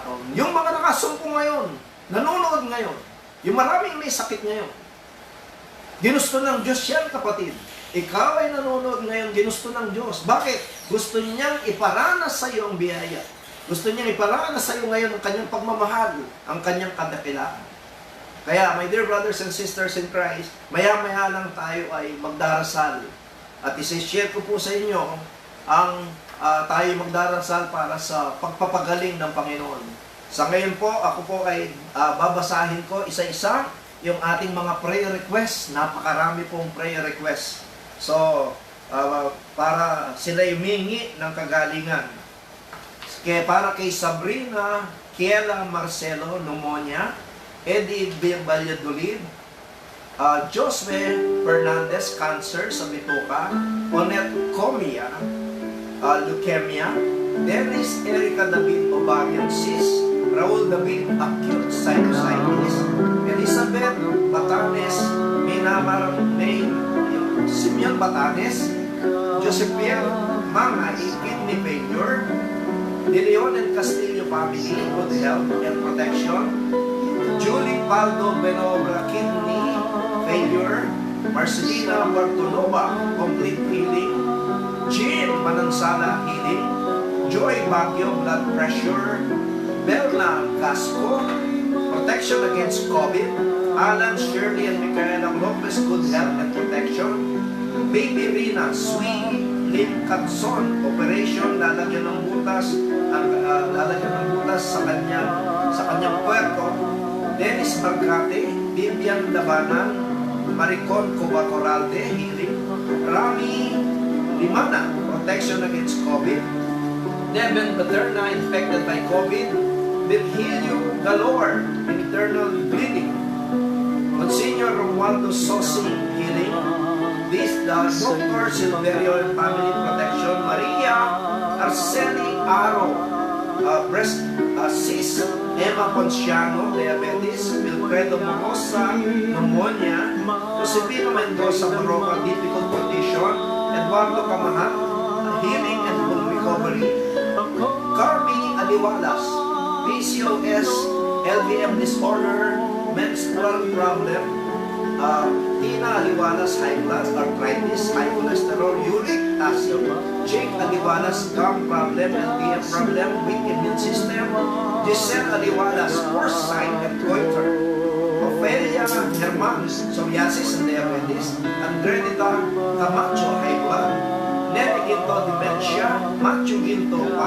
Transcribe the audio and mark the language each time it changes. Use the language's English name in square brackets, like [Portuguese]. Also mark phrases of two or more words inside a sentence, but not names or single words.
[Filipino] Yung mga nakasumpong ngayon, nanonood ngayon, Yung maraming may sakit ngayon. Ginusto ng Diyos yan, kapatid. Ikaw ay nanonood ngayon, ginusto ng Diyos. Bakit? Gusto niyang iparanas sa iyo ang biyaya. Gusto niyang iparanas sa iyo ngayon ang kanyang pagmamahal, ang kanyang kadakilaan. Kaya, [English] my dear brothers and sisters in Christ, [Filipino] maya-maya lang tayo ay magdarasal. At isi-share ko po sa inyo ang tayo magdarasal para sa pagpapagaling ng Panginoon. Sa ngayon po, ako po ay babasahin ko isa-isa yung ating mga prayer requests. Napakarami pong prayer requests. So, para sila humingi ng kagalingan. Kaya para kay Sabrina, Kiela Marcelo, [English] pneumonia, Eddie Valladolid, Josue Fernandez, [Filipino] cancer sa bituka, [English] Onet Comia, leukemia, Dennis Erica David, ovarian cyst, Raul David, acute sinusitis, Elizabeth Batanes, May Simeon Batanes, Joseph Pierre Mangay, kidney failure, De Leon and Castillo family, good health and protection, Julie Paldo Benobra, kidney failure, Marcelina Bartoloma, complete healing, Jean Manansala, healing, Joy Baguio, blood pressure, Belna Casco, protection against COVID, Alan, Shirley, and Micaela Lopez, good health and protection, Baby Rina, Sui, Lim Catson, operation, [Filipino] lalagyan ng butas sa kanyang puerto, [English] Dennis Marcate, Vivian Labanan, Maricon Cobacoralde, healing, Rami Limana, protection against COVID, Devin Paterna, infected by COVID, Virgilio Galore, internal bleeding, Monsignor Romualdo Sosi, healing, Dr. Silverio and family protection, Maria Arceli Aro, breast cyst, Emma Ponciano, diabetes, Wilfredo Mocosa, pneumonia, Josefino Mendoza Maroca, difficult condition, Eduardo Camahan, healing and full recovery, Carmi Aliwalas, PCOS, LVM disorder, menstrual problem, Tina Aliwalas, high blood, arthritis, high cholesterol, uric acid, Jake Aliwalas, gum problem, LVM problem, weak immune system, Giselle Aliwalas, foresight and goiter, Ophelia Herman, psoriasis and diabetes, Andredita Camacho, high blood, Nelly Ginto, dementia, Matthew Ginto,